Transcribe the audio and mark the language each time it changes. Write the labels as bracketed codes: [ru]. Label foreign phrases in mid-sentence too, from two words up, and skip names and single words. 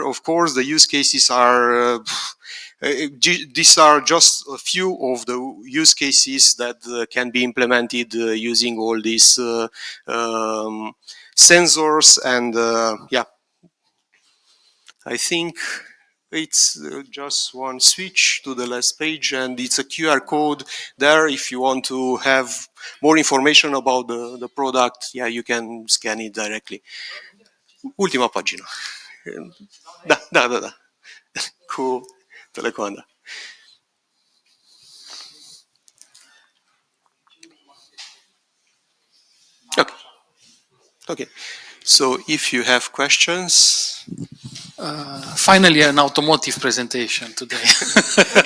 [en] Of course, the use cases are these are just a few of the use cases that can be implemented using all these sensors, and yeah, I think it's just one switch to the last page, and it's a QR code there. If you want to have more information about the product, yeah, you can scan it directly. [ro] Ultima pagină. Da. Cu telecomanda. [en] Okay. So if you have questions. Finally, an automotive presentation today. Okay.